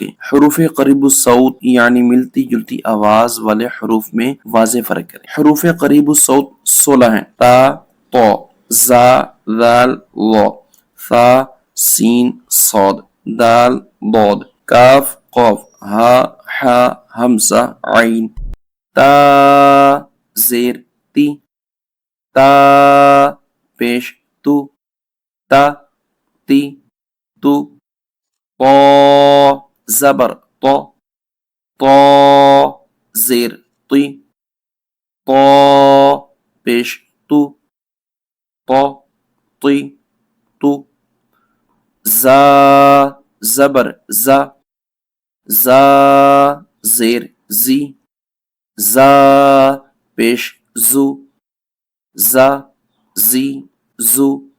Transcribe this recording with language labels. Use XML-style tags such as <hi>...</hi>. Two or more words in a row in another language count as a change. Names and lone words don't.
<ur>حروف قریب الصوت یعنی ملتی جلتی آواز والے حروف میں واضح فرق کریں۔ حروف قریب الصوت 16 ہیں۔ تا، تو، زا، ذال، ظا، ثا، سین، صاد، دال، ضاد، کاف، قاف، ہا، حا، حمزہ، عین۔ تا زیر تی، تا پیش تو، تا تی تو، طا زبر تو، طا زیر تی، طا پیش تو، طا تی تو، زا زبر زا، زا زیر زی، زا پیش زو، زا زی زو،</ur>